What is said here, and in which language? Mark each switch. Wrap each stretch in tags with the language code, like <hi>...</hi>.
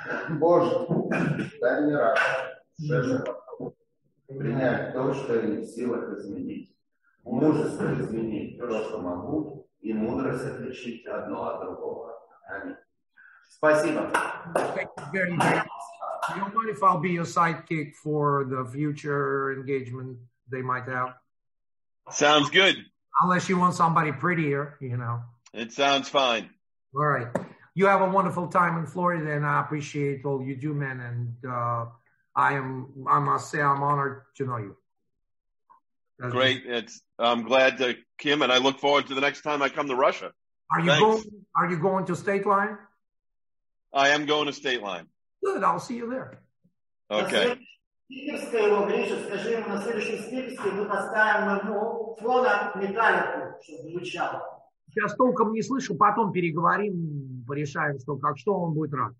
<ru>Боже, дай мне радость, принять то, что я не в силах изменить, мужество изменить то, что могу, и мудрость отличить одно от другого. Аминь. Спасибо.</ru> <en>Thank you very much. You don't mind if I'll be a sidekick for the future engagement they might have? Sounds good. Unless you want somebody prettier, you know. It sounds fine. All right. You have a wonderful time in Florida, and I appreciate all you do, man. And I must say, I'm honored to know you. That's great. I'm glad to Kim, and I look forward to the next time I come to Russia. Are you going to State Line? I am going to State Line. Good. I'll see you there. Okay.</en> <ru>Спикерское, Гриша, скажи ему, на следующем спикерское мы поставим ему фона металлику, чтобы звучало. Сейчас толком не слышу, потом переговорим, порешаем, что как что, он будет рад.</ru>